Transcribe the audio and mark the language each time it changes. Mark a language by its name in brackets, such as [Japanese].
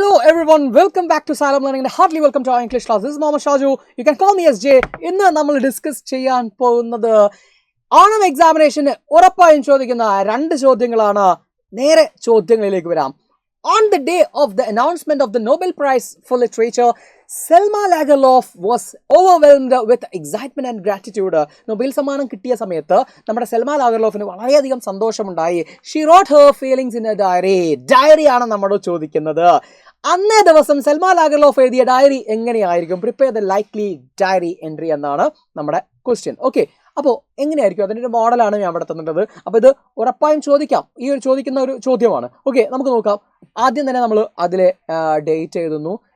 [English] everyone, welcome back to Salem Learning and heartily welcome to our English class. This is Mohammed Shaju. You can call me as J. [Malayalam] ഇന്ന് നമ്മൾ discuss ചെയ്യാൻ പോകുന്നത് ഓണം എക്സാമിനേഷന് ഉറപ്പായും ചോദിക്കുന്ന രണ്ട് ചോദ്യങ്ങളാണ്. നേരെ ചോദ്യങ്ങളിലേക്ക് വരാം. [English] On the day of the announcement of the Nobel Prize for Literature, Selma Lagerlof was overwhelmed with excitement and gratitude. [Malayalam] Nobel സമ്മാനം കിട്ടിയ സമയത്ത് നമ്മുടെ സെൽമ ലാഗർലോഫിന് വളരെയധികം സന്തോഷമുണ്ടായി. [English] She wrote her feelings in a diary. [Malayalam] ഡയറിയാണ് നമ്മളോട് ചോദിക്കുന്നത്. അന്നേ ദിവസം സെൽമ ലാഗർലോഫ് എഴുതിയ ഡയറി എങ്ങനെയായിരിക്കും? [English] prepare the likely diary entry [Malayalam] എന്നാണ് നമ്മുടെ ക്വസ്റ്റ്യൻ. ഓക്കെ, അപ്പോൾ എങ്ങനെയായിരിക്കും? അതിൻ്റെ ഒരു മോഡലാണ് ഞാൻ അവിടെ തന്നിട്ടത്. അപ്പോൾ ഇത് ഉറപ്പായും ചോദിക്കാം. ഈ ഒരു ചോദിക്കുന്ന ഒരു ചോദ്യമാണ്. ഓക്കെ, നമുക്ക് നോക്കാം. ആദ്യം തന്നെ നമ്മൾ അതിലെ ഡേറ്റ് എഴുതുന്നു.